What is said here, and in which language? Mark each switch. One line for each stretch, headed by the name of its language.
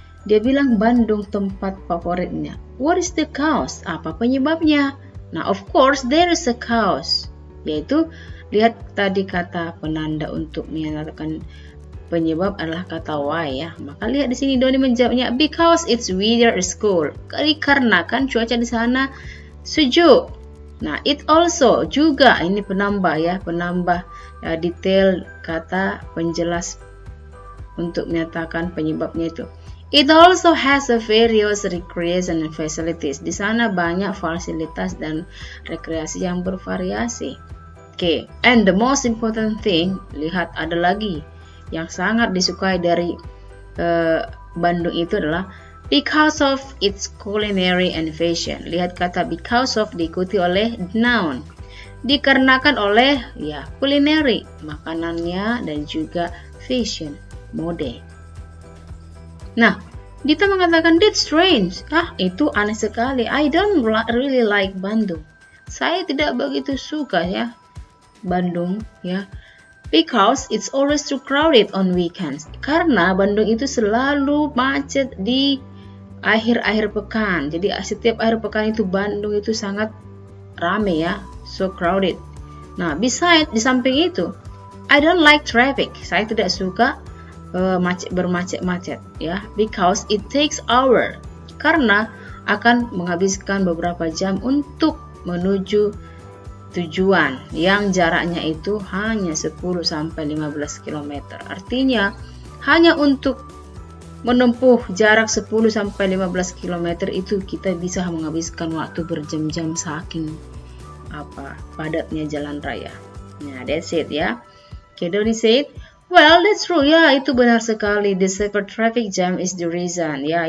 Indonesian: Dia bilang Bandung tempat favoritnya.
English: What is the cause?
Indonesian: Apa penyebabnya?
English: Nah, of course there is a cause.
Indonesian: Yaitu, lihat tadi kata penanda untuk menyatakan penyebab adalah kata why ya. Maka lihat di sini Doni menjawabnya
English: because its weather is cool.
Indonesian: Dikarenakan cuaca di sana sejuk. Nah,
English: it also
Indonesian: juga ini penambah ya, penambah ya, detail kata penjelas untuk menyatakan penyebabnya itu.
English: It also has a various recreation and facilities.
Indonesian: Di sana banyak fasilitas dan rekreasi yang bervariasi. Oke,
English: and the most important thing,
Indonesian: lihat ada lagi yang sangat disukai dari Bandung itu adalah
English: because of its culinary and fashion.
Indonesian: Lihat kata
English: because of
Indonesian: diikuti oleh noun. Dikarenakan oleh ya culinary, makanannya dan juga fashion, mode. Nah, Dita mengatakan
English: that's strange.
Indonesian: Itu aneh sekali.
English: I don't really like Bandung.
Indonesian: Saya tidak begitu suka ya Bandung ya.
English: Because it's always too crowded on weekends.
Indonesian: Karena Bandung itu selalu macet di akhir-akhir pekan. Jadi setiap akhir pekan itu Bandung itu sangat rame ya,
English: so crowded. Nah, besides
Indonesian: di samping itu,
English: I don't like traffic.
Indonesian: Saya tidak suka bermacet-macet ya,
English: because it takes hour,
Indonesian: karena akan menghabiskan beberapa jam untuk menuju tujuan yang jaraknya itu hanya 10-15 km. Artinya hanya untuk menempuh jarak 10-15 km itu kita bisa menghabiskan waktu berjam-jam saking padatnya jalan raya.
English: Nah, that's it ya. Okay, Doni said, well, that's true.
Indonesian: Ya, itu benar sekali.
English: The severe traffic jam is the reason.